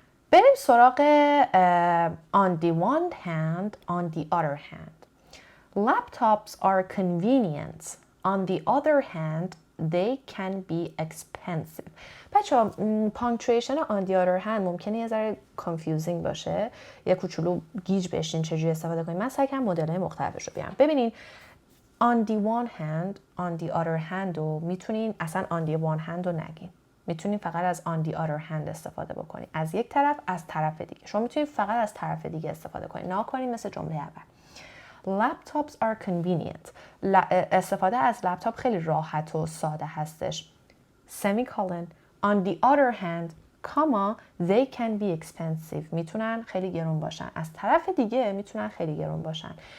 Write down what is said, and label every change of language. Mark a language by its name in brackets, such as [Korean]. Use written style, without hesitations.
[Persian] بریم سراغ on the one hand, on the other hand. [English] Laptops are convenient. On the other hand, they can be expensive. [Persian] بچه‌ها punctuation on the other hand ممکنه یه ذره confusing باشه. یه کوچولو گیج بشین چجوری استفاده کنیم. من سعی کردم مدل‌های مختلفش رو بیارم. ببینین on the one hand, on the other hand رو میتونین اصلا on the one hand رو نگین. میتونین فقط از on the other hand استفاده بکنین. از یک طرف از طرف دیگه. شما میتونین فقط از طرف دیگه استفاده کنین. نه کنین مثل جمله اول. [English] Laptops are convenient. [Persian] استفاده از لپتاپ خیلی راحت و ساده هستش. [English] Semicolon. On the other hand, comma, they can be expensive. [Persian] میتونن خیلی گرون باشن. از طرف دیگه میتونن خیلی گرون باشن.